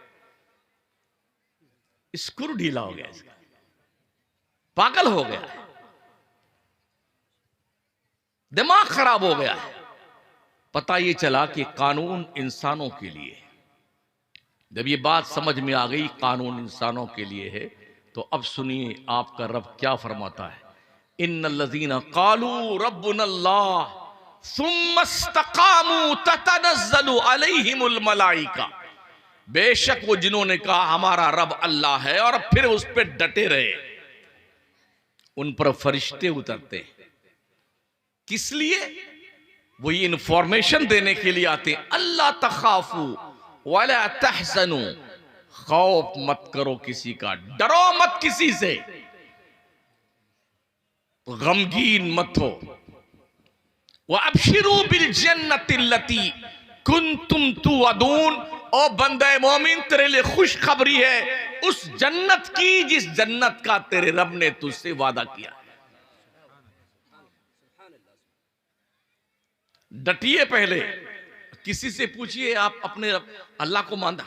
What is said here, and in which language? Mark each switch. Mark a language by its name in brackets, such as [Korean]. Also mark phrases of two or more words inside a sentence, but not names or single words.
[Hindi] स्क्रू ढीला हो गया, इसका पागल हो गया, दिमाग खराब हो गया है। पता ये चला कि कानून इंसानों के लिए। जब ये बात समझ में आ गई कानून इंसानों के लिए है, तो अब सुनिए आपका रब क्या फरमाता है। [Arabic] إن الذين قالوا ربنا الله ثم استقاموا تتنزل عليهم الملائكة, [Hindi] बेशक वो जिन्होंने कहा हमारा रब अल्लाह है और फिर उस पर डटे रहे, उन पर फरिश्ते उतरते हैं। किस लिए? वो ये इंफॉर्मेशन देने के लिए आते हैं, [Arabic] ألا تخافوا ولا تحزنوا, [Hindi] खौफ मत करो किसी का, डरो मत किसी से, गमगीन मत हो। [Arabic] وأبشروا بالجنة التي كنتم توعدون, [Hindi] ओ बंदे मोमिन तेरे लिए खुशखबरी है उस जन्नत की जिस जन्नत का तेरे रब ने तुझसे वादा किया। डटिए। पहले किसी से पूछिए आप अपने अल्लाह को मानते?